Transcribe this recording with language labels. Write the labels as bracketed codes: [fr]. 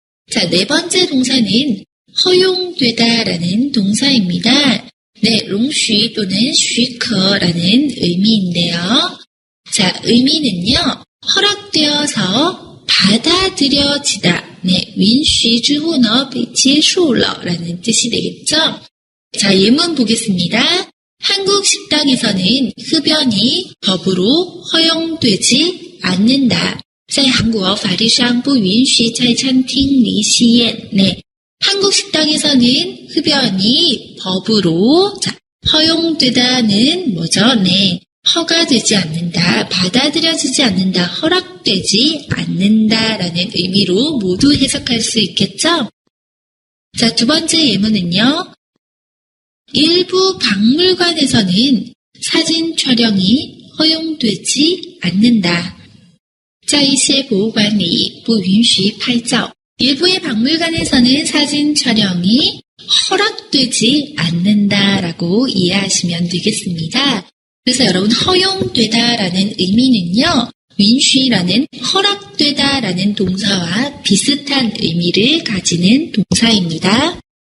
[ko] 자, 네 번째 동사는 허용되다라는 동사입니다. 롱쉬 또는 쉬커라는 의미인데요. 자, 의미는요. 허락되어서 받아들여지다. 윈쉬 [zh] 之后呢被接受了 [ko] 라는 뜻이 되겠죠. 자, 예문 보겠습니다. 한국 식당에서는 흡연이 법으로 허용되지 않는다. [zh] 在韩国法律上不允许在餐厅里吸烟. [ko] 한국 식당에서는 흡연이 법으로 허용되다는 뭐죠? 허가되지 않는다, 받아들여지지 않는다, 허락되지 않는다라는 의미로 모두 해석할 수 있겠죠? 자, 두 번째 예문은요. 일부 박물관에서는 사진 촬영이 허용되지 않는다. [zh] 在一些博物馆里不允许拍照. [ko] 일부의 박물관에서는 사진 촬영이 허락되지 않는다라고 이해하시면 되겠습니다. 그래서 여러분 허용되다라는 의미는요. 윈쉬라는 허락되다라는 동사와 비슷한 의미를 가지는 동사입니다.